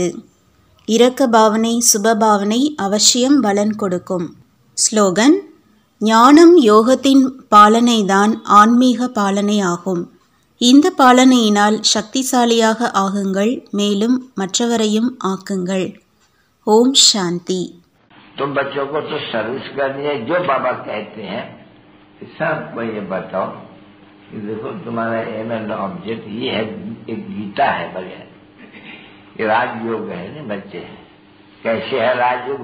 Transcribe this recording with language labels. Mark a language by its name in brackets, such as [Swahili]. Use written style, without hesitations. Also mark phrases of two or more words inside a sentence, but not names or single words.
[Tamil] இரக்க பாவனை சுபபாவனை அவசியம் பலன் கொடுக்கும். ஸ்லோகன்: ஞானம் யோகத்தின் பாலனைதான் ஆன்மீக பாலனை ஆகும். இந்த பாலனையினால் சக்திசாலியாக ஆகுங்கள், மேலும் மற்றவரையும் ஆக்குங்கள். ஓம் சாந்தி. [Hindi] तुम बच्चों को तो सर्विस करनी है, जो बाबा कहते हैं सबको ये बताओ कि देखो तुम्हारा [English] aim and object [Hindi] ये है, एक गीता है बढ़िया, ये राजयोग है ना बच्चे। कैसे है राजयोग?